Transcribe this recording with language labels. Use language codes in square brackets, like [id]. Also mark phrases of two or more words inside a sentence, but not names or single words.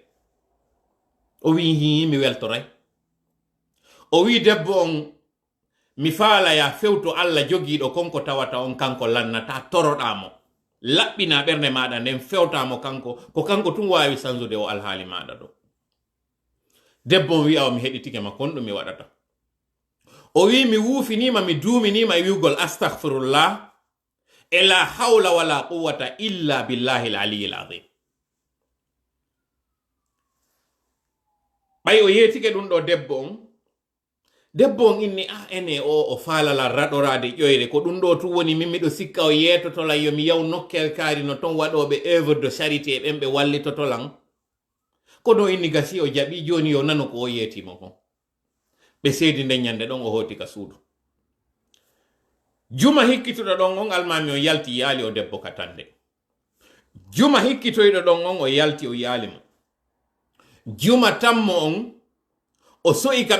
[ff] o wi hi mi weltoray o wi debbo on mi faala ya fewto Allah jogiiɗo konko tawata on kanko lannata toroɗamo laɓɓina ɓernde maɗa nden fewtamo kanko ko kanko tun wawi sanzude o alhaali maɗa ɗo debbo on wi'a o mi heɗitike ma kon ɗum mi waɗata o wi mi wuufinima mi duuminima e wiwgol astahfirullah e [ar] لا حول ولا قوة إلا بالله العلي العظيم [ff] ɓay o yeetike ɗum ɗo debbo on debbo on inni ene o falala raɗorade ƴoyre ko ɗum ɗo tu woni min miɗo sikka o yetotolan yomi yaw nokkel kaari no ton waɗoɓe [fr] œuvre de charité [ff] ɓen ɓe wallitotolan kono inni gasi o jaɓi joni yo nano ko o yetimo kon ɓe seedi nden ñande ɗon o hoti ka suudu juma hikkituɗo ɗon on almami o yalti yaali o debbo katande juma hikkitoyɗo ɗon on o yalti o yaalimo juma tammo on o so'i ka